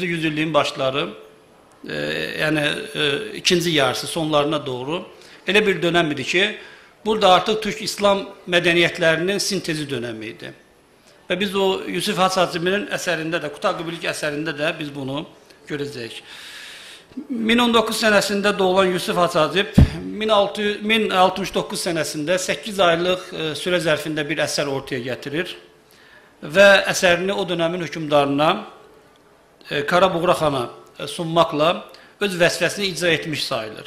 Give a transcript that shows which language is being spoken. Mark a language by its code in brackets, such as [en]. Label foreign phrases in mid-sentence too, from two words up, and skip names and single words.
[tr] yüzyılın başları, yani ikinci yarısı sonlarına doğru öyle bir dönem idi ki, burada artık Türk İslam medeniyetlerinin sintezi dönemiydi. Ve biz o Yusuf Has Hacibinin eserinde de, Kutatkubilik eserinde de biz bunu göreceğiz. [az] 1019 sənəsində doğulan Yusif Hacacib 1069 sənəsində 8 aylıq sürə zərfində bir əsər ortaya gətirir və əsərini o dönəmin hökmdarına Karabuğra xana sunmaqla öz vəzifəsini icra etmiş sayılır.